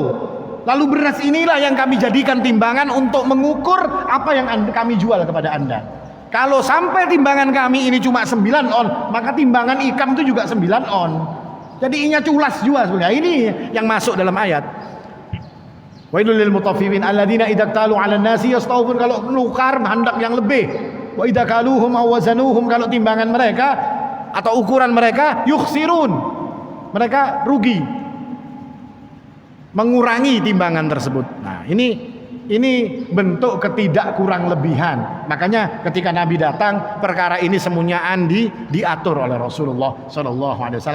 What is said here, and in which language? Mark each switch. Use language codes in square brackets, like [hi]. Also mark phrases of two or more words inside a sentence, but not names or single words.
[id] Lalu beras inilah yang kami jadikan timbangan untuk mengukur apa yang kami jual kepada Anda. Kalau sampai timbangan kami ini cuma 9 on, maka timbangan ikan itu juga 9 on. Jadi [bjn] inya culas [id] juga sebenarnya. Ini yang masuk dalam ayat. [ar] ويل للمطففين الذين إذا اكتالوا على الناس يستوفون. [id] Kalau nukar hendak yang lebih. [ar] وإذا كالوهم أو وزنوهم, [id] kalau timbangan mereka atau ukuran mereka yukhsirun. Mereka rugi. Mengurangi timbangan tersebut. Nah, ini bentuk ketidak kurang lebihan. Makanya ketika Nabi datang, perkara ini semuanya diatur oleh Rasulullah [ar] صلى الله عليه وسلم.